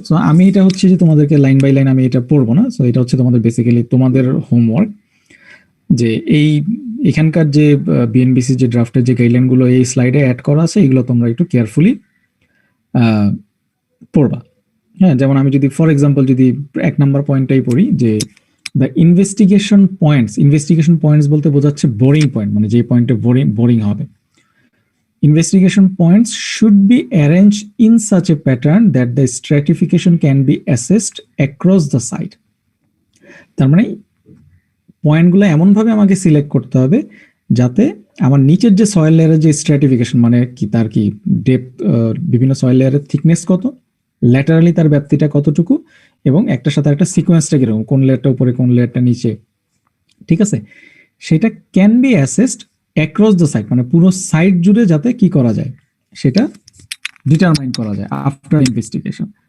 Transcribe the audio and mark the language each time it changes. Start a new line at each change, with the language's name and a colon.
Bangla: তো আমি এটা হচ্ছে যে তোমাদেরকে লাইন বাই লাইন আমি এটা পড়বো না, তো এটা হচ্ছে তোমাদের বেসিক্যালি তোমাদের হোমওয়ার্ক, যে এই এখানকার যে বিএনবিসি যে ড্রাফটের যে গাইডলাইন গুলো এই স্লাইডে অ্যাড করা আছে, এগুলো তোমরা একটু কেয়ারফুলি পড়বা। হ্যাঁ, যেমন আমি যদি ফর এক্সাম্পল যদি 1 নাম্বার পয়েন্টটাই পড়ি, যে দ্য ইনভেস্টিগেশন পয়েন্টস বলতে বোঝাচ্ছে বোরিং পয়েন্ট, মানে যে পয়েন্টে বোরিং হবে।
English: Investigation points should be arranged in such a pattern that the stratification can be assessed across the site.
Bangla: তার মানে পয়েন্টগুলো এমন ভাবে আমাকে সিলেক্ট করতে হবে যাতে আমার নিচের যে সয়েল লেয়ারের যে স্ট্র্যাটিফিকেশন, মানে কি তার কি ডেপথ, বিভিন্ন সয়েল লেয়ারের থিকনেস কত, ল্যাটারালি তার ব্যাপ্তিটা কতটুকু, এবং একটার সাথে একটা সিকোয়েন্সটা কিরকম, কোন লেয়ারটা উপরে কোন লেয়ারটা নিচে, ঠিক আছে, সেটা
English: can be assessed across the site,
Bangla: মানে পুরো সাইট জুড়ে যাতে কি করা যায় সেটা ডিটারমাইন করা যায় আফটার ইনভেস্টিগেশন।